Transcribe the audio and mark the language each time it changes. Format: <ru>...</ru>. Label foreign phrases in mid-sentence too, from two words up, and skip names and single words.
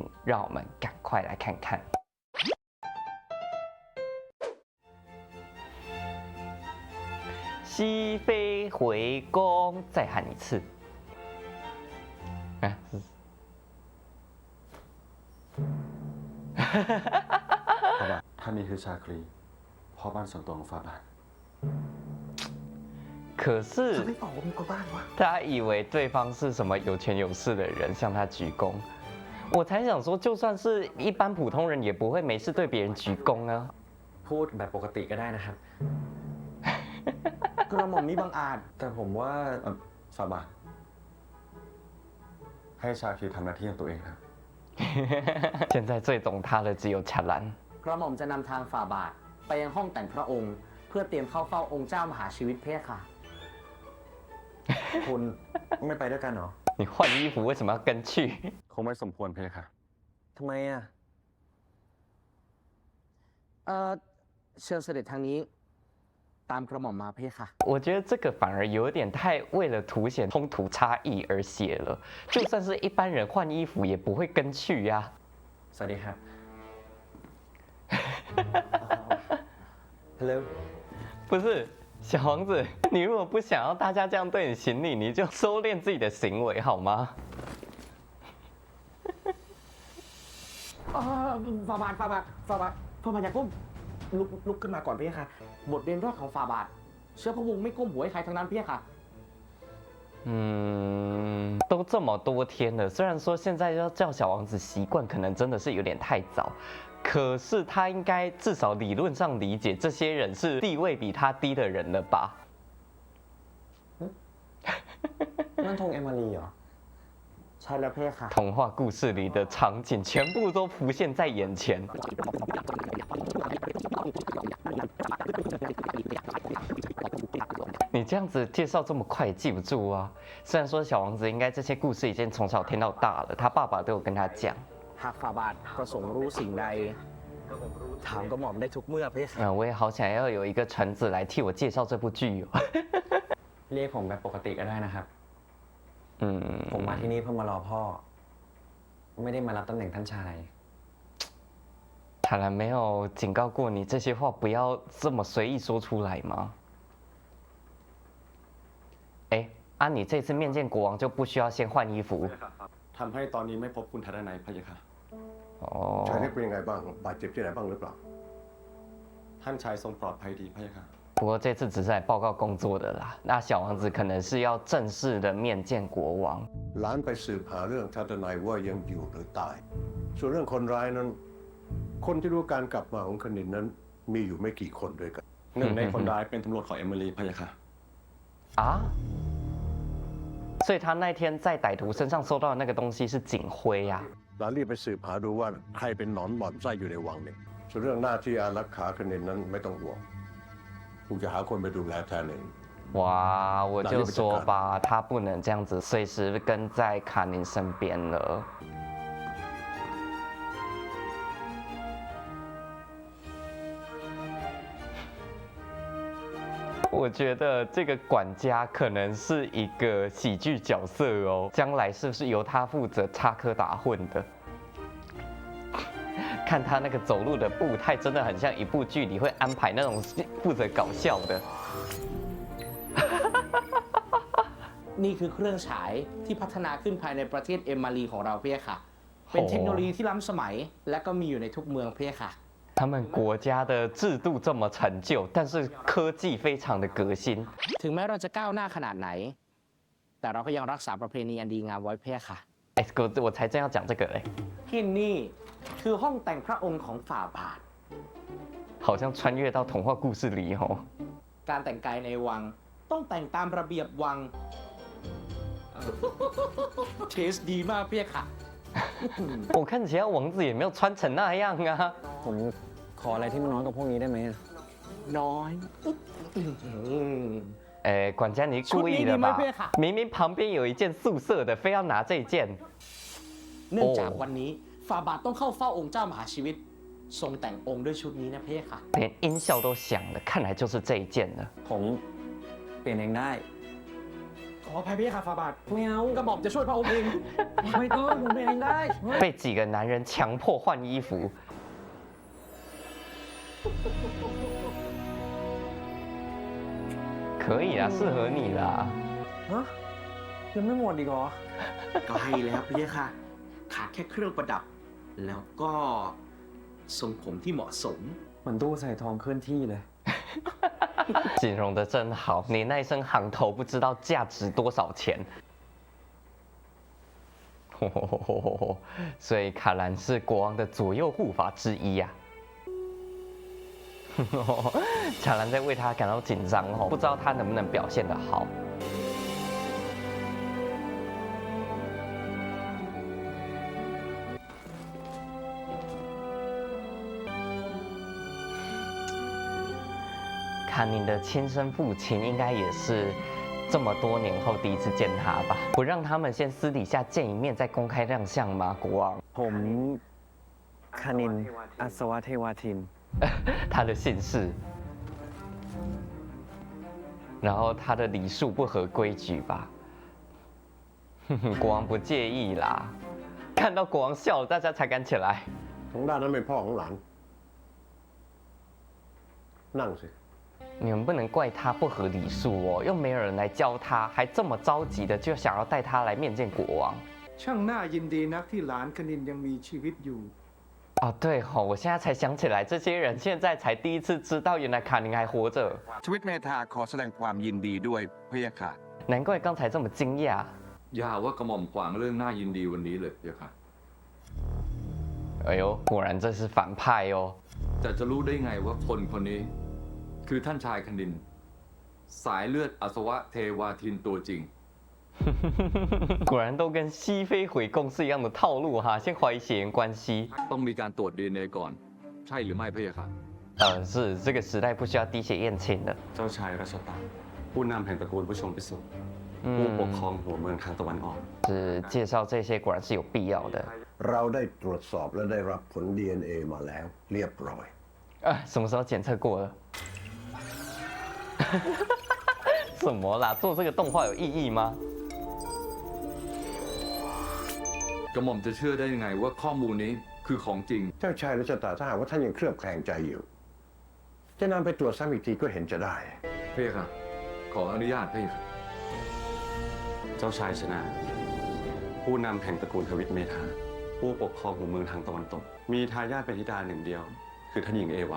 <zh>让我们赶快来看看。熹妃回宫，再喊一次。啊，好吧，</zh> <th>ท่านนี้คือชาคลีพ่อบ้านส่วนตัวของฝาบาท</th> <zh>可是</zh> <th>ไม่บอกว่ามีพ่อบ้านวะ</th> <zh>他以为对方是什么有权有势的人，向他鞠躬。我才想说，就算是一般普通人，也不会没事对别人鞠躬啊。</zh> <th>พูดแบบปกติก็ได้นะครับ กระหม่อมมิบังอาจแต่ผมว่า ฝาบาทให้ชาคลีทำหน้าที่ของตัวเองครับ</th> <zh>现在最懂他的只有恰兰。</zh> <th>กระหม่อมจะนำทางฝ่าบาทไปยังห้องแต่งพระองค์ เพื่อเตรียมเข้าเฝ้าองค์เจ้ามหาชีวิตเพคะค่ะ คุณไม่ไปด้วยกันเหรอ</th> <zh>你换衣服为什么要跟去？</zh> <th>คงไม่สมควรเพคะ ทำไมอ่ะเชิญเสด็จทางนี้ ตามกระหม่อมมาเพคะ</th> <zh>我觉得这个反而有点太为了凸显冲突差异而写了，就算是一般人换衣服也不会跟去呀、</zh> <th>สวัสดีครับ Hello</th> <zh>不是，小王子，你如果不想要大家这样对你行礼，你就收敛自己的行为好吗？</zh> <th>ฝ่าบาทอย่าก้มลุกขึ้นมาก่อนเพคะบทเรียนแรกของฝ่าบาท เชื้อพระวงศ์ไม่ก้มหัวให้ใครทั้งนั้นเพคะ</th> <zh>都这么多天了，虽然说现在要叫小王子习惯，可能真的是有点太早，可是他应该至少理论上理解这些人是地位比他低的人了吧？</zh> <th>นั่นธงเอมารีเหรอ ใช่แล้วเพคะ</th> <zh>童话故事里的场景全部都浮现在眼前。你这样子介绍这么快也记不住啊！虽然说小王子应该这些故事已经从小听到大了，他爸爸都有跟他讲。</zh> <th>หากฝ่าบาทประสงค์รู้สิ่งใด ถามกระหม่อมได้ทุกเมื่อเพคะ</th> <zh>我也好想要有一个臣子来替我介绍这部剧哦。</zh> <th>เรียกผมแบบปกติก็ได้นะครับ ผมมาที่นี่เพื่อมารอพ่อ ไม่ได้มารับตำแหน่งท่านชาย</th> <zh>塔兰没有警告过你这些话不要这么随意说出来吗？哎，你这次面见国王就不需要先换衣服</zh> <th>ทำให้ตอนนี้ไม่พบคุณทัดนัยพะยะค่ะ</th> <zh>哦</zh> <th>ชายนี่เป็นยังไงบ้าง บาดเจ็บที่ไหนบ้างหรือเปล่า ท่านชายทรงปลอดภัยดีพะยะค่ะ</th> <zh>不过这次只是来报告工作的啦，那小王子可能是要正式的面见国王。</zh> <th>หลานไปสืบหาเรื่องทัตนายว่ายังอยู่หรือตาย ส่วนเรื่องคนร้ายนั้น คนที่รู้การกลับมาของคณินนั้นมีอยู่ไม่กี่คนด้วยกัน หนึ่งในคนร้ายเป็นตำรวจของเอมิลีพะยะค่ะ</th> <zh>啊？所以他那天在歹徒身上收到的那个东西是警徽呀、</zh> <th>หลานรีบไปสืบหาดูว่าใครเป็นหนอนบ่อนไส้อยู่ในวังเนี่ยส่วนเรื่องหน้าที่อารักขาคณินนั้นไม่ต้องห่วงกูจะหาคนไปดูแลแทนเอง</th> <zh>哇，我就说吧，他不能这样子随时跟在卡宁身边了。我觉得这个管家可能是一个喜剧角色哦，将来是不是由他负责插科打诨的？看他那个走路的步态，真的很像一部剧里会安排那种负责搞笑的。</zh> <th>นี่คือเครื่องฉายที่พัฒนาขึ้นภายในประเทศเอมมารีของเราเพคะ เป็นเทคโนโลยีที่ล้ำสมัย และก็มีอยู่ในทุกเมืองเพคะ</th> <zh>他们国家的制度这么陈旧，但是科技非常的革新。</zh> <th>ถึงแม้เราจะก้าวหน้าขนาดไหน แต่เราก็ยังรักษาประเพณีอันดีงามไว้เพคะ</th> <zh>哎，我才正要讲这个嘞，</zh> <th>ที่นี่คือห้องแต่งพระองค์ของฝ่าบาท</th> <zh>好像穿越到童话故事里哦。</zh> <th>การแต่งกายในวัง ต้องแต่งตามระเบียบวัง เทสดีมากเพคะ</th> <zh>我看其他王子也没有穿成那样啊。</zh> <th>ผมขออะไรที่มันน้อยกว่าพวกนี้ได้ไหม น้อย</th> <zh>管家你故意的吧</zh> <th>ชุดนี้ดีไหมเพื่อนค่ะ</th> <zh>明明旁边有一件素色的非要拿这一件</zh> <th>เนื่องจากวันนี้ฝ่าบาทต้องเข้าเฝ้าองค์เจ้ามหาชีวิต ทรงแต่งองค์ด้วยชุดนี้นะเพื่อนค่ะ</th> <zh>连音效都响了看来就是这一件了</zh> <th>ผมเปลี่ยนเองได้ ขออภัยเพื่อนค่ะฝ่าบาท ไม่เอา กระหม่อมจะช่วยพระองค์เอง ไม่ต้องผมเปลี่ยนเองได้</th> <zh>被几个男人强迫换衣服可以啦适合你啦</zh> <th>ฮะยังไม่หมดอีกเหรอ ใกล้แล้วเพื่อนค่ะ ขาดแค่เครื่องประดับ แล้วก็ทรงผมที่เหมาะสม เหมือนตู้ใส่ทองเคลื่อนที่เลย</th> <zh>形容的真好你那一身行头不知道价值多少钱所以卡兰是国王的左右护法之一呀、卡兰在为他感到紧张哦，不知道他能不能表现得好。卡宁的亲生父亲应该也是这么多年后第一次见他吧？不让他们先私底下见一面再公开亮相吗？国王，</zh> <th>ผมคานินอัศวเทวาทิน</th> <zh>他的姓氏，然后他的礼数不合规矩吧？国王不介意啦，看到国王笑了，大家才敢起来。</zh> <th>ของด้านนั้นเป็นพ่อของหลาน นั่งสิ</th> <zh>你们不能怪他不合礼数哦，又没有人来教他，还这么着急的就想要带他来面见国王。</zh> <th>ช่างน่ายินดีนักที่หลานคณินยังมีชีวิตอยู่</th> <zh>哦，对吼、我现在才想起来，这些人现在才第一次知道，原来卡宁还活着，</zh> <th>ทวิตเมธาขอแสดงความยินดีด้วยพะยะค่ะ</th> <zh>难怪刚才这么惊讶。</zh> <th>อย่าว่ากระหม่อมขวางเรื่องน่ายินดีวันนี้เลยเดี๋ยวค่ะ</th> <zh>哎呦，果然这是反派哦。</zh> <th>แต่จะรู้ได้ไงว่าคนคนนี้ คือท่านชายคณิน สายเลือดอสวะเทวาทินตัวจริง</th> <zh>果然都跟熹妃回宫是一样的套路哈，先怀疑血缘关系。</zh> <th>ต้องมีการตรวจ DNA ก่อน ใช่หรือไม่พะยะค่ะ</th> <zh>是这个时代不需要滴血验亲的。</zh> <th>เจ้าชายรัชตาผู้นำแห่งตระกูลผู้ชงพิสุทธิ์ผู้ปกครองหัวเมืองทางตะวันออก</th> <zh>是介绍这些果然是有必要的。</zh> <th>เราได้ตรวจสอบและได้รับผล DNA มาแล้ว เรียบร้อย</th> <zh>什么时候检测过了？什么啦？做这个动画有意义吗？</zh> <th>กระหม่อมจะเชื่อได้ยังไงว่าข้อมูลนี้คือของจริง เจ้าชายรัชตาถ้าหากว่าท่านยังเคลือบแคลงใจอยู่ จะนำไปตรวจซ้ำอีกทีก็เห็นจะได้ พะยะค่ะ ขออนุญาตพะยะค่ะ เจ้าชายชนะ ผู้นำแห่งตระกูลทวิตเมธาผู้ปกครองหัวเมืองทางตะวันตก มีทายาทเป็นธิดาหนึ่งเดียว คือท่านหญิงเอวา</th>